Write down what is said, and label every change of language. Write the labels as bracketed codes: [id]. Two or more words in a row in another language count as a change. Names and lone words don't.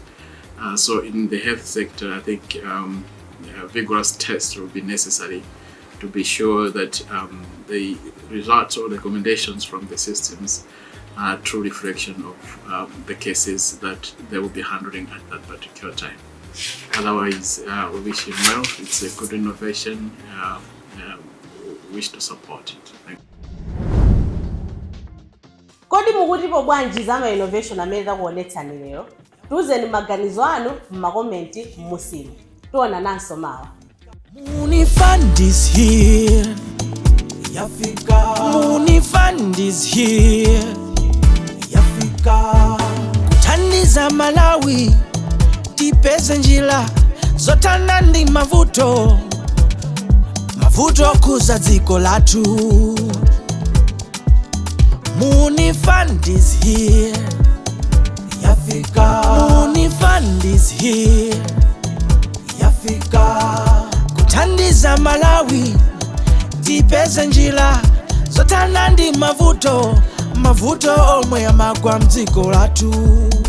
[en] So in the health sector, I think vigorous tests will be necessary to be sure that the results or recommendations from the systems are a true reflection of the cases that they will be handling at that particular time. Otherwise, we wish him well. It's a good innovation. We wish to support it. Thank you. [ny] Kodi mukutipo bwanji zama innovation amene kuonetsani lero? Tuzeni maganizo anu m'makomenti musimu. Tuona nanso mawa. [en] Muuni Fund is here. [ny] Yafika. [en] Muuni Fund is here. [ny] Yafika. Kuthandiza Malawi. Tipeze njira zotana ndi mavuto. Mavuto kuza dziko lathu. [en] Muuni Fund is here. Yafika. Muuni Fund is here. [ny] Yafika. Kuthandiza Malawi. Tipeze njira zotana ndi mavuto. Mavuto omwe amagwa mdziko lathu.